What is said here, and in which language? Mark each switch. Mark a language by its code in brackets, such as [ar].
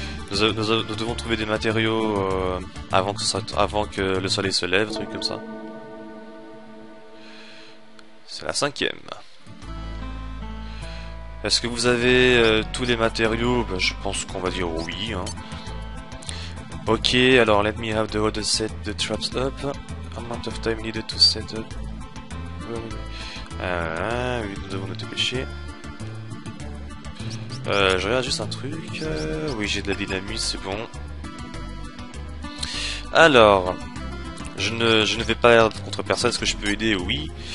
[fr] Nous devons trouver des matériaux avant que le soleil se lève, un truc comme ça. C'est la 5e. Est-ce que vous avez tous les matériaux? Ben, je pense qu'on va dire oui. Hein. [en] Ok, alors let me have the order set the traps up. Amount of time needed to set up. [fr] Oui, nous devons nous dépêcher. Je regarde juste un truc. Oui, j'ai de la dynamite, c'est bon. Alors, je ne vais pas être contre personne. Est-ce que je peux aider? Oui.